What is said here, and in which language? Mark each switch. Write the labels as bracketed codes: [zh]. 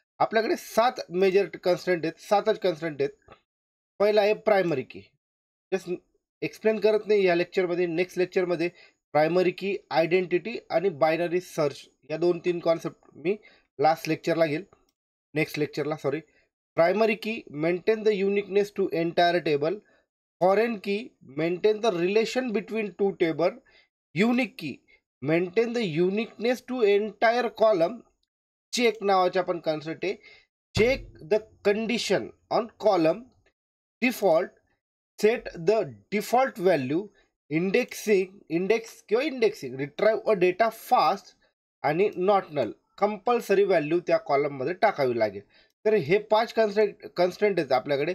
[mr] आपल्याकडे 7 major constant आहेत. 7च constant आहेत. पहिला आहे प्रायमरी की. जस्ट एक्सप्लेन करत नाही या लेक्चरमध्ये. नेक्स्ट लेक्चरमध्ये प्रायमरी की, आयडेंटिटी आणि बायनरी सर्च या 2-3 कॉन्सेप्ट मी लास्ट लेक्चरला घेईल. Next लेक्चरला sorry. [en] Primary key maintain the uniqueness to entire table. Foreign key maintain the relation between two table. Unique key maintain the uniqueness to entire column. [mr] Check नावाचा पण कन्सेप्ट आहे. [en] Check the condition on column. Default set the default value. [mr] Index किंवा indexing. [en] Retrieve a data fast आणि not null. [mr] Compulsory value त्या कॉलममध्ये टाकावी लागेल. तर हे 5 कन्स्टंट आहेत आपल्याकडे.